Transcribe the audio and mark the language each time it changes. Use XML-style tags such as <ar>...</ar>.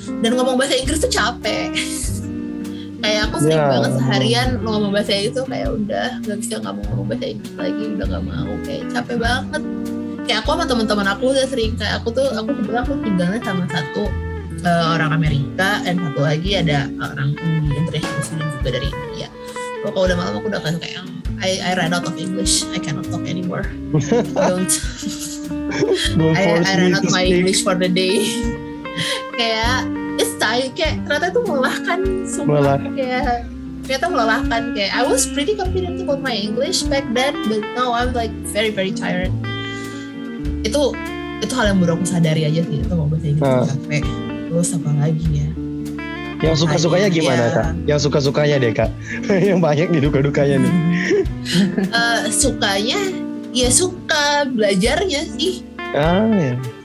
<id>Dan ngomong bahasa Inggris tuh capek. Kayak aku sering banget seharian ngomong bahasa itu kayak udah gak bisa, gak mau ngomong bahasa Inggris lagi, udah gak mau, kayak capek banget. Kayak aku sama teman-teman aku udah sering kayak aku kebetulan aku tinggalnya sama satu orang Amerika dan satu lagi ada orang international student juga dari India. Kalau udah malam aku udah kayak</id> <en>I ran out of English, I cannot talk anymore. I ran out my English for the day.</en> <id>Kayak</id> <en>it's tired,</en> <id>kayak ternyata itu melelahkan semua. Kayak ternyata melelahkan. Kayak</id> <en>I was pretty confident about my English back then, but now I'm like very very tired.</en> <id>Itu hal yang baru aku sadari aja sih, itu mau bahasa Inggris capek. Terus apa lagi ya? Yang suka-sukanya gimana Kak? Yang suka-sukanya deh Kak. Yang banyak nih duka-dukanya nih. Sukanya ya suka belajarnya sih. Ya.</id>